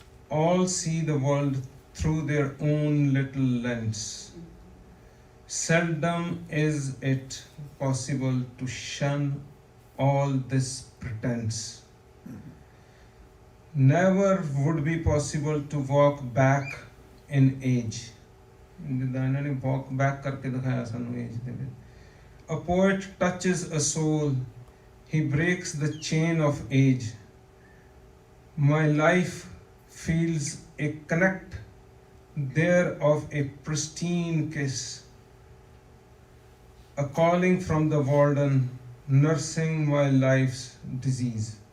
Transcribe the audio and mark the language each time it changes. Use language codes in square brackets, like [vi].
[en] All see the world through their own little lens. Seldom is it possible to shun all this pretense. Never would be possible to walk back in age. [pa] ਜਿੱਦਾਂ ਇਹਨਾਂ ਨੇ [en] walk back [pa] ਕਰਕੇ ਦਿਖਾਇਆ ਸਾਨੂੰ age ਦੇ ਵਿੱਚ। [en] A poet touches a soul, he breaks the chain of age. My life feels a connect there of a pristine kiss, a calling from the warden, nursing my life's disease.